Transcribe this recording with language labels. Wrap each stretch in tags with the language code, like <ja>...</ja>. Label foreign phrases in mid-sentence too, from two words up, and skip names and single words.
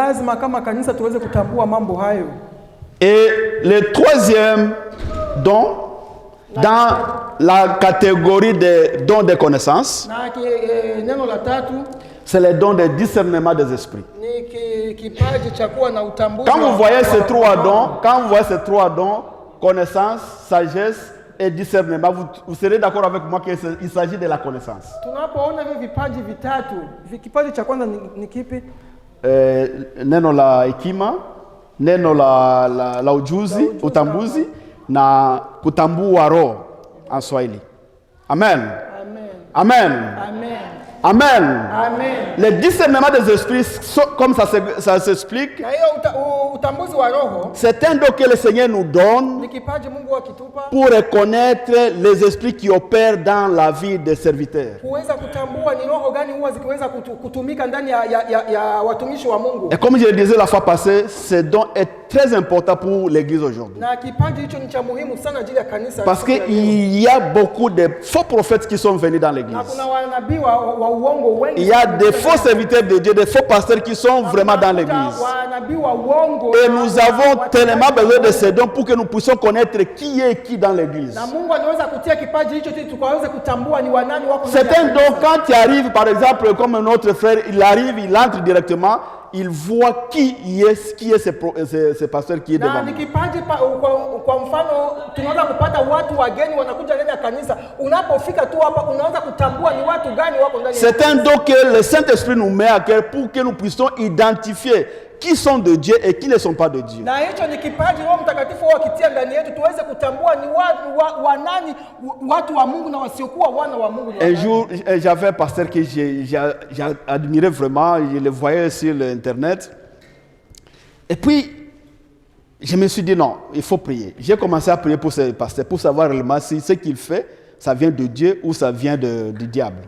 <fr>Et le troisième don, dans la catégorie des dons de connaissance, c'est le don de discernement des esprits. Quand vous voyez ces 3 dons, connaissance, sagesse et discernement, vous serez d'accord avec moi qu'il s'agit de la connaissance.</fr> <sw>Neno la hekima, neno la ujuzi, utambuzi na kutambua roho en Swahili. Amen. Amen. Amen. Amen. Amen.</sw> <fr>Le discernement des esprits, comme ça s'explique, c'est un don que le Seigneur nous donne pour reconnaître les esprits qui opèrent dans la vie des serviteurs. Et comme je le disais la fois passée, ce don est très important pour l'église aujourd'hui.</fr> <sw>Na kipaji hicho ni cha muhimu sana ajili ya kanisa.</sw> <fr>Parce qu'il y a beaucoup de faux prophètes qui sont venus dans l'église.</fr> <sw>Na kuna wanabii wa uongo wengi.</sw> <fr>Il y a des faux serviteurs de Dieu, des faux pasteurs qui sont vraiment dans l'église.</fr> <sw>Wanabii wa uongo.</sw> <fr>Et nous avons tellement besoin de ces dons pour que nous puissions connaître qui est qui dans l'église.</fr> <sw>Na Mungu anaweza kutia kipaji hicho ili tukaweze kutambua ni wanani wako.</sw> <fr>C'est un don quand tu arrives, par exemple, comme notre frère, il arrive, il entre directement, il voit qui est ce pasteur qui est devant lui.</fr> <sw>Na ni kipaji kwa mfano tunaweza kupata watu wageni wanakuja ndani ya kanisa. Unapofika tu hapa unaanza kutambua ni watu gani wako ndani.</sw> <fr>C'est un don que le Saint-Esprit nous met à cœur pour que nous puissions identifier qui sont de Dieu et qui ne sont pas de Dieu.</fr> <sw>Na hicho ni kipaji Roho Mtakatifu akitia ndani yetu tuweze kutambua ni wanani watu wa Mungu na wasiokuwa wana wa Mungu.</sw> <fr>Un jour, j'avais un pasteur que j'admirais vraiment, je le voyais sur l'internet. Et puis je me suis dit non, il faut prier. J'ai commencé à prier pour ce pasteur pour savoir réellement si ce qu'il fait, ça vient de Dieu ou ça vient du diable.</fr>